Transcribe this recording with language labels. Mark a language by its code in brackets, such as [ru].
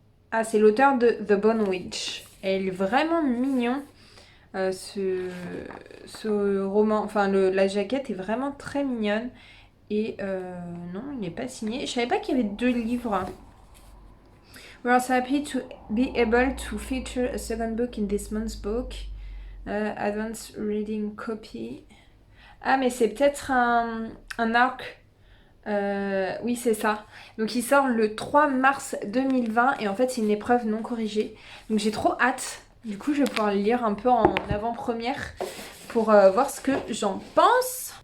[fr] Ah, c'est l'auteur de The Bone Witch. Elle est vraiment mignon. Ce roman, enfin la jaquette est vraiment très mignonne. Et non, il n'est pas signé. Je savais pas qu'il y avait 2 livres. [en] We are so happy to be able to feature a second book in this month's book. Advanced reading copy. [fr] Ah, mais c'est peut-être un arc. Oui, c'est ça. Donc il sort le 3 mars 2020 et en fait c'est une épreuve non corrigée. Donc j'ai trop hâte. Du coup je vais pouvoir le lire un peu en avant-première pour voir ce que j'en pense.